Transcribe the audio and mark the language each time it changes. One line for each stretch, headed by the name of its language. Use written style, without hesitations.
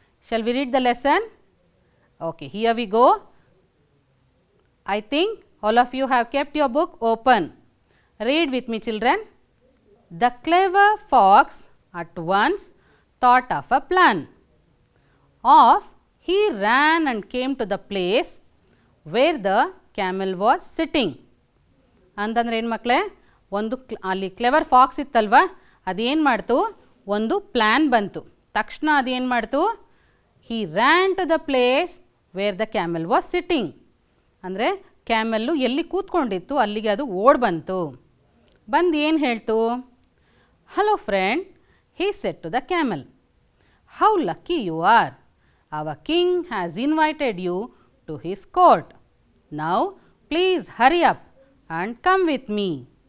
English: Shall we read the lesson? Okay, here we go. I think all of you have kept your book open. Read with me children. The clever fox at once thought of a plan. Off he ran and came to the place where the camel was sitting.
Kannada: ಅಂತಂದ್ರೆ ಏನು ಮಕ್ಕಳೇ? ಒಂದು ಅಲ್ಲಿ clever fox ಇತ್ತಲ್ವಾ, ಅದೇನು ಮಾಡ್ತು? ಒಂದು plan ಬಂತು. ತಕ್ಷಣ ಅದೇನು ಮಾಡ್ತು?
English: he ran to the place where the camel was sitting.
Kannada: ಅಂದರೆ ಕ್ಯಾಮೆಲ್ಲು ಎಲ್ಲಿ ಕೂತ್ಕೊಂಡಿತ್ತು ಅಲ್ಲಿಗೆ ಅದು ಓಡ್ ಬಂತು. ಬಂದು ಏನು ಹೇಳ್ತು?
English: Hello friend, he said to the camel, how lucky you are. Our king has invited you to his court. Now please hurry up and come with me.